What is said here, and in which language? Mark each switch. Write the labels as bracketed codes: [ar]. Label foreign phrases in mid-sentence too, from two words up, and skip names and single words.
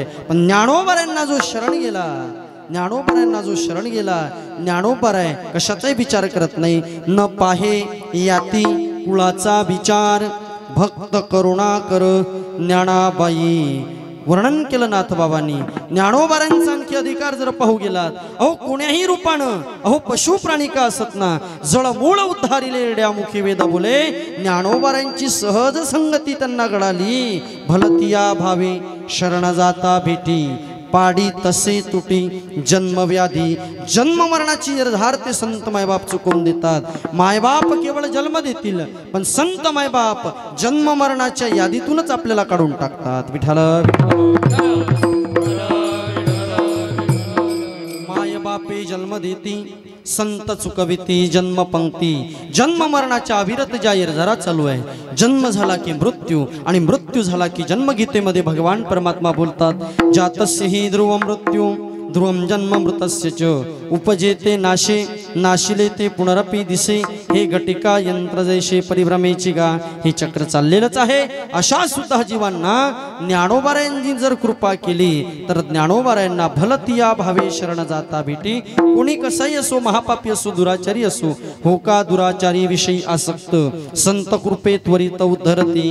[mr] पण ज्ञानोबारांना जो शरण गेला, ज्ञानोबारांना जो शरण गेला, ज्ञानोबार आहे कशाचाही विचार करत नाही. न पाहे याती कुळाचा विचार, भक्त करुणा कर ज्ञानाबाई. वर्णन केलं नाथबाबांनी. ज्ञानोबारांचा आणखी अधिकार जर पाहू गेलात, अहो कोण्याही रूपानं, अहो पशु प्राणी का असत ना, जळमूळ उद्धारिले रेड्यामुखी वेद बोले. ज्ञानोबारांची सहज संगती त्यांना घडाली. भलतिया भावे शरण जाता भेटी, पाडी तसे तुटी जन्मव्याधी. जन्म मरणाची निर्धार ते संत मायबाप चुकवून देतात. मायबाप केवळ जन्म देतील, पण संत मायबाप जन्म मरणाच्या यादीतूनच आपल्याला काढून टाकतात. विठाल मायबापे जन्म देती, संत चुकविती जन्म पंक्ती. जन्म मरणाच्या अविरत जाहीर जरा चालू आहे. जन्म झाला की मृत्यू, आणि मृत्यू झाला की जन्म. गीतेमध्ये भगवान परमात्मा बोलतात, [sa] जातस्य हि ध्रुव मृत्यू ध्रुवम जन्म मृतस्य च [mr] उपजेते नाशे नाशिले ते पुनरपी दिसे हे घटिका यंत्र जैसे परिभ्रमेची गा हे चक्र चाललेलंच आहे। अशा सुद्धा जीवांना ज्ञानोबारायांनी जर कृपा केली तर ज्ञानोबारायांना भलतिया भावे शरण जाता भेटी। कोणी कसाही असो, महापापी असो, दुराचारी असो, हो का दुराचारी विषयी आसक्त संत कृपे त्वरित उद्धरती।